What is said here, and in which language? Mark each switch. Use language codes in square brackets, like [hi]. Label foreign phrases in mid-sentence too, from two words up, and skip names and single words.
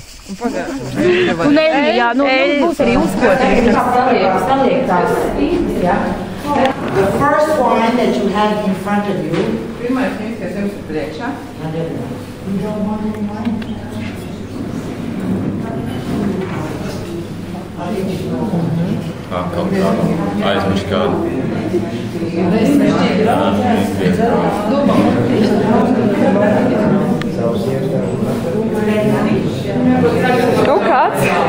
[lv] Un eļļa, jā, būs arī uzkotīgi. [en] The first wine that you have in front of you. [lv] Pirmais vīns, kas jums ir priekšā. [en] You don't want any wine? [lv] Kaut kā aizmirst kādu. Kaut kāds?